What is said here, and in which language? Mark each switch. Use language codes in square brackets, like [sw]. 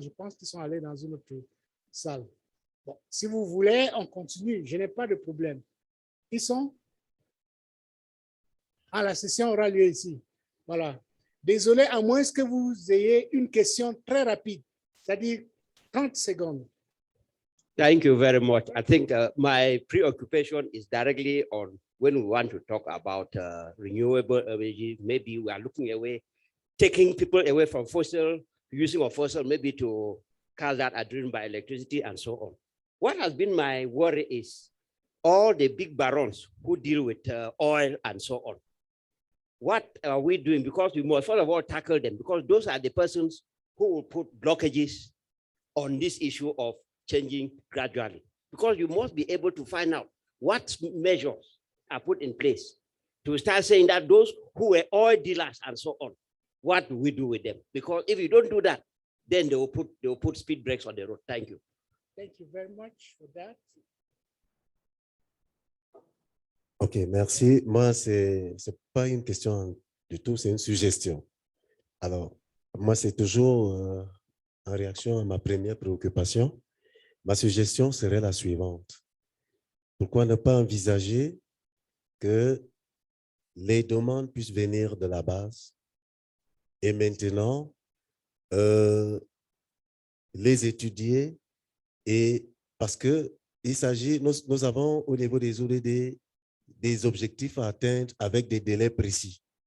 [fr] Je pense qu'ils sont allés dans une autre salle. Bon, si vous voulez, on continue. Je n'ai pas de problème. Ils sont... Ah, la session aura lieu ici. Voilà. Désolé, à moins que vous ayez une question très rapide, c'est-à-dire 30 secondes. [en] Thank you very much. I think my preoccupation is directly on when we want to talk about renewable energy. Maybe we are looking away, taking people away from fossil, using of fossil, maybe to cars that are driven by electricity and so on. What has been my worry is all the big barons who deal with oil and so on. What are we doing? Because we must first of all tackle them, because those are the persons who will put blockages on this issue of changing gradually. Because you must be able to find out what measures are put in place to start saying that those who were oil dealers and so on, what do we do with them? Because if you don't do that, then they will put speed brakes on the road. Thank you. Thank you very much for that. [fr] OK, merci. Moi, ce n'est pas une question du tout, c'est une suggestion. Alors, moi, c'est toujours en réaction à ma première préoccupation. Ma suggestion serait la suivante. Pourquoi ne pas envisager que les demandes puissent venir de la base et maintenant les étudier, et parce que il s'agit, nous avons au niveau des ODD des objectifs à atteindre avec des délais précis.